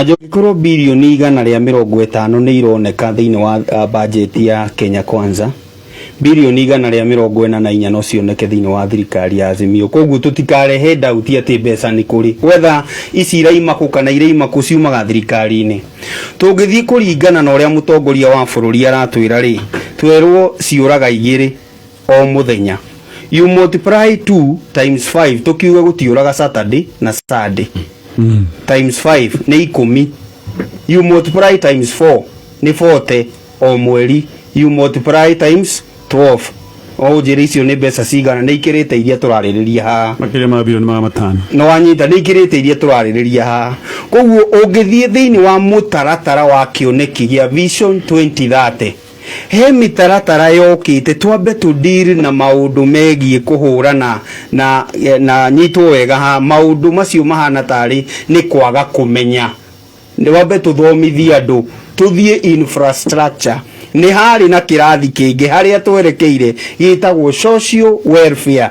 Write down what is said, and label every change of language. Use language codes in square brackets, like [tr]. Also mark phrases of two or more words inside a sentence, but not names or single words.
[ki] njogikorwo bilioni 150 ni ironeka thiini wa budget ya Kenya Kwanza bilioni 144 no cioneke thiini wa thirikari ya Azimio koguo tutikarehe doubt ati mbeca ni kuri whether ici iraimaku kana iraimaku ciumaga thirikari-ini tungithii kuringana na uria mutongoria wa bururi aratwira ri twerwo ciuraga 2 o muthenya [en] you multiply 2 times 5 [ki] tukiuga gutiuraga Saturday na Sunday times 5 ni 10 [en] you multiply times 4 [ki] ni 40 o mweri [en] you multiply times 12 [ki] o njira icio ni mbeca cigana ni ikirite iria turaririria ha makiria ma bilioni matano no wanyita ni ikirite iria turaririria ha koguo ungithie thiini wa mutaratara wa kioneki gia Vision 2030 he mitaratara yokite twambe tu deal na maundu megie kuhurana na nyitwo wega ha maundu macio mahana tari ni kwaga kumenya ni wambe tuthomithie andu tuthie infrastructure ni hari na kirathi kingi haria twerekeire gitagwo [en] social welfare